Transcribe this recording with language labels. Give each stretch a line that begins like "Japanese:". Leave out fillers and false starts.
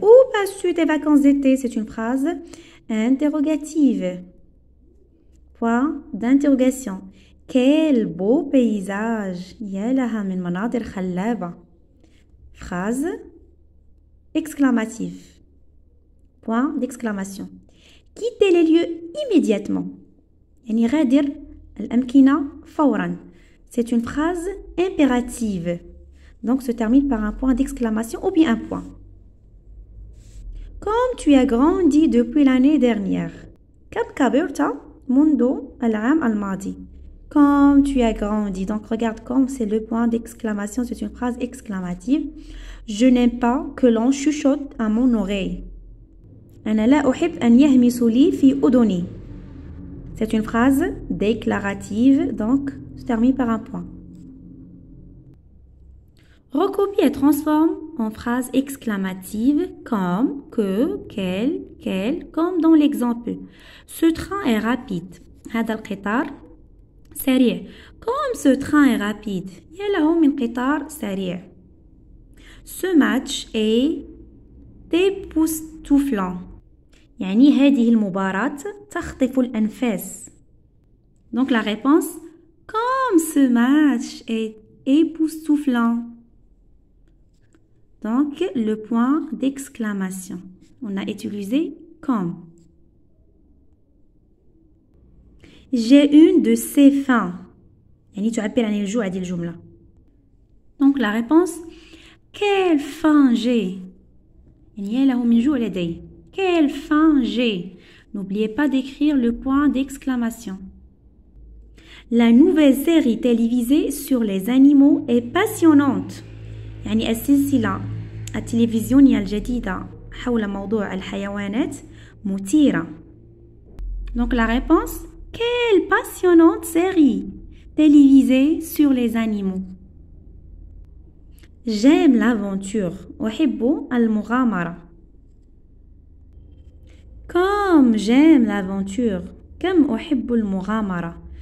French: Où passes-tu tes vacances d'été? C'est une phrase interrogative. Point d'interrogation. Quel beau paysage!
Arabic: يا لها من مناظر خلابة.
French: Phrase exclamative. Point d'exclamation. Quittez les lieux immédiatement.
Arabic: يعني غادر الأمكنة فورا.
French: C'est une phrase impérative. Donc se termine par un point d'exclamation ou bien un point. Comme tu as grandi depuis l'année dernière.
Arabic: كم كبرت منذ العام الماضي.
French: Comme tu as grandi. Donc regarde comme c'est le point d'exclamation. C'est une phrase exclamative. Je n'aime pas que l'on chuchote à mon oreille.
Arabic: أنا لا أحب أن يهمسوا لي في أذني.
French: C'est une phrase déclarative, donc se termine par un point. Recopie et transforme en phrase exclamative comme, que, quel, comme dans l'exemple. Ce train est rapide.
Arabic: هذا القطار سريع.
French: Comme ce train est rapide.
Arabic: يا له من قطار سريع.
French: Ce match est époustouflant.
Arabic: يعني هذه المباراة تخطف الأنفاس.
French: Donc la réponse, comme ce match est époustouflant. Donc le point d'exclamation. On a utilisé comme. J'ai une de ces faim.
Arabic: يعني تعبر عن الجوع هذه الجملة.
French: Donc la réponse, quelle faim j'ai.
Arabic: يعني يا له من جوع لدي.
French: Quelle faim j'ai. N'oubliez pas d'écrire le point d'exclamation. La nouvelle série télévisée sur les animaux est passionnante.
Arabic: يعني السلسلة التلفزيونية الجديدة حول موضوع الحيوانات مثيرة.
French: Donc la réponse, quelle passionnante série télévisée sur les animaux. J'aime l'aventure.
Arabic: أحب المغامرة.
French: Comme j'aime l'aventure.
Arabic: كم أحب المغامرة.